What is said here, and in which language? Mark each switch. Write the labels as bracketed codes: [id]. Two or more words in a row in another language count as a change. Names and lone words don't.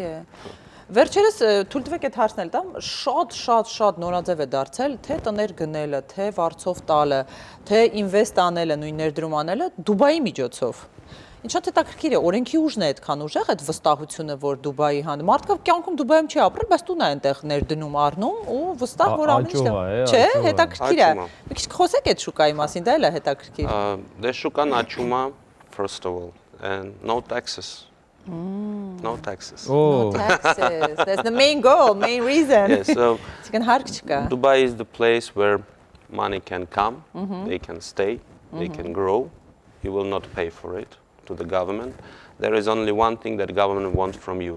[hy] Վերջերս թույլ տվեք այդ հարցն էլ տամ, շատ նորաձև է դարձել, թե տներ գնելը, թե վարձով տալը, թե ինվեստ անելը, նույն ներդրում անելը Դուբայի միջոցով։ Ինչ շատ հետաքրքիր է, օրենքի ուժն է այդքան ուժեղ այդ վստահությունը, որ Դուբայի հան մարդը կյանքում Դուբայում չի ապրել, բայց տուն է այնտեղ ներդնում առնում ու վստահ որ ամեն ինչ չէ, հետաքրքիր է։ Մի քիչ խոսեք այդ շուկայի մասին, դա էլ է հետաքրքիր։ Դե շուկան աճում է [en] first of all and no taxes. No taxes. No taxes. That's the main goal, main reason. Yes, so Dubai is the place where money can come, they can stay, they can grow. You will not pay for it to the government. There is only one thing that the government wants from you.